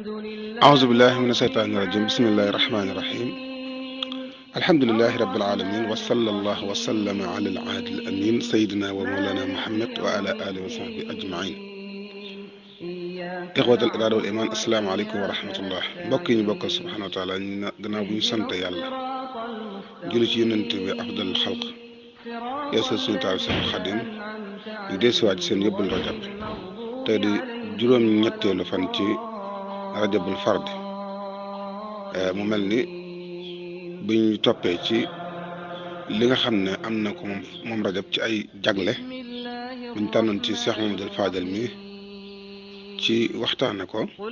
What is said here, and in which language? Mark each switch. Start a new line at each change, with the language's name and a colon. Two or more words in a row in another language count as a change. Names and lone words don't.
Arabic: أعوذ بالله من الشيطان الرجيم بسم الله الرحمن الرحيم الحمد لله رب العالمين وصلى الله وسلم على العهد الأمين سيدنا ومولانا محمد وعلى آله وصحبه أجمعين إخوة الإرادة والإيمان السلام عليكم ورحمة الله
Wolof: mbokk yi ñu bokkal
Arabic: سبحانه وتعالى
Wolof: gannaaw bu ñu sant yàlla julli ci yonent bi
Arabic: أفضل الخلق
Wolof: yeesal suñu taal seen xadim ñu deesiwaat seen yóbbul rajab tey di juróom-ñetteelu fan ci
Arabic: رجب الفرد
Wolof: mu mel ni bu ñu toppee ci li nga xam ne am na ko moom rajab ci ay jagle buñ tànnoon ci Cheikh Mamadou Fadel mi ci waxtaane ko